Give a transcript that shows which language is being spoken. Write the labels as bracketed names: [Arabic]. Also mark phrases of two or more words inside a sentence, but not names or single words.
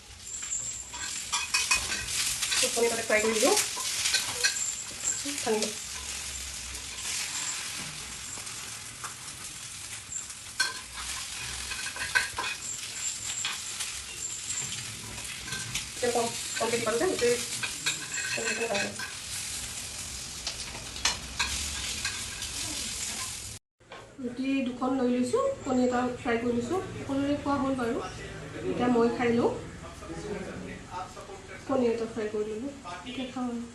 [Malay] Itu punya pada fry dulu. Kan. Jadi kalau kita pakai itu [Assamese] ৰুটি দুখন লৈ লৈছোঁ কণী এটা ফ্ৰাই কৰি লৈছোঁ সকলোৰে খোৱা হ'ল বাৰু এতিয়া মই খাই লওঁ কণী এটা ফ্ৰাই কৰি ল'লোঁ এতিয়া খাওঁ